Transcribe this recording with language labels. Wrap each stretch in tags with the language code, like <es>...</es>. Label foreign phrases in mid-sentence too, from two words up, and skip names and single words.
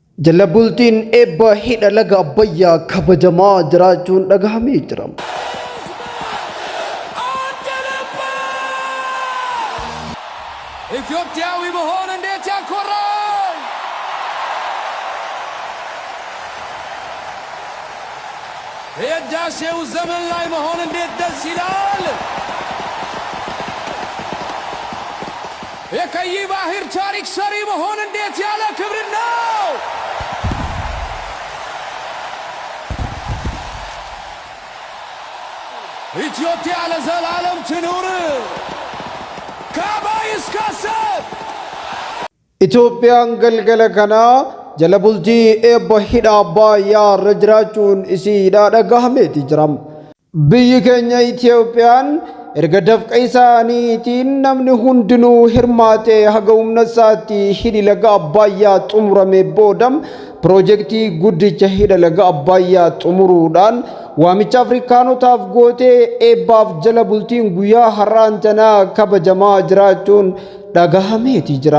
<om>Jalabultiin eebba hidha laga Abbayyaa kabajamaa jiraachuun dhagahamee jira.</om> <am>ኢትዮጵያዊ መሆን እንዴት ያኮራል! የህዳሴው ዘመን ላይ መሆን እንዴት ደስ ይላል! የቀይ ባህር ታሪክ ሰሪ መሆን እንዴት ያለ ክብር ነው! ኢትዮጵያ ለዘላለም ትኑር!</am> <om>Itoophiyaan galgala kanaa jala bultii eebba hidha Abbayyaa irra jiraachuun isiidha dhagahameeti jira. Biyyi keenya Itoophiyaan erga dafqa isaaniitiin namni hundinuu hirmaatee haga humna isaatti hidhi laga Abbayyaa xumurame boodam piroojeektii guddicha hidha laga Abbayyaa xumuruudhaan waamicha Afrikaanotaaf gootee eebbaaf jala bultiin guyyaa har'aan tanaa kabajamaa jiraachuun dhagahameeti jira.</om>